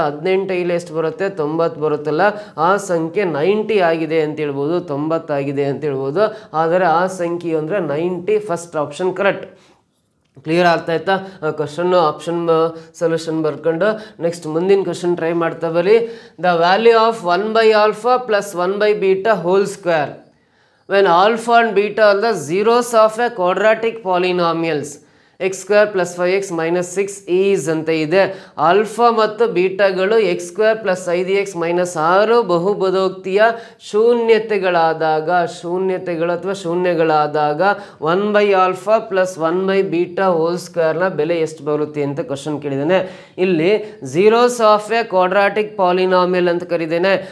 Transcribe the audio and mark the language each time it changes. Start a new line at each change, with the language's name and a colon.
Kannada: 18 ಇಲ್ಲಿ ಎಷ್ಟು ಬರುತ್ತೆ 90 ಬರುತ್ತಲ್ಲ, ಆ ಸಂಖ್ಯೆ 90 ಆಗಿದೆ ಅಂತ ಹೇಳ್ಬೋದು, 90 ಆಗಿದೆ ಅಂತ ಹೇಳ್ಬೋದು. ಆದರೆ ಆ ಸಂಖ್ಯೆ ಅಂದರೆ 90, ಫಸ್ಟ್ ಆಪ್ಷನ್ ಕರೆಕ್ಟ್. ಕ್ಲಿಯರ್ ಆಗ್ತಾ ಆಯ್ತಾ? ಕ್ವಶನ್ನು ಆಪ್ಷನ್ ಸೊಲ್ಯೂಷನ್ ಬರ್ಕೊಂಡು ನೆಕ್ಸ್ಟ್ ಮುಂದಿನ ಕ್ವಶನ್ ಟ್ರೈ ಮಾಡ್ತಾ ಬರೀ.
English: the value of 1/α plus 1/β whole square when alpha and beta are the zeros of a quadratic polynomials x square plus 5x minus 6 is
Kannada: ಅಂತ ಇದೆ. Alpha ಮತ್ತು ಬೀಟಾಗಳು X square plus 5x minus 6 ಬಹುಪದೋಕ್ತಿಯ ಶೂನ್ಯತೆಗಳಾದಾಗ ಅಥವಾ ಶೂನ್ಯಗಳಾದಾಗ 1/α plus 1/β hole ಸ್ಕ್ವೇರ್ನ ಬೆಲೆ ಎಷ್ಟು ಬರುತ್ತೆ ಅಂತ question ಕೇಳಿದ್ದೇನೆ. ಇಲ್ಲಿ zeros of A quadratic polynomial ಅಂತ ಕರೀದೇನೆ.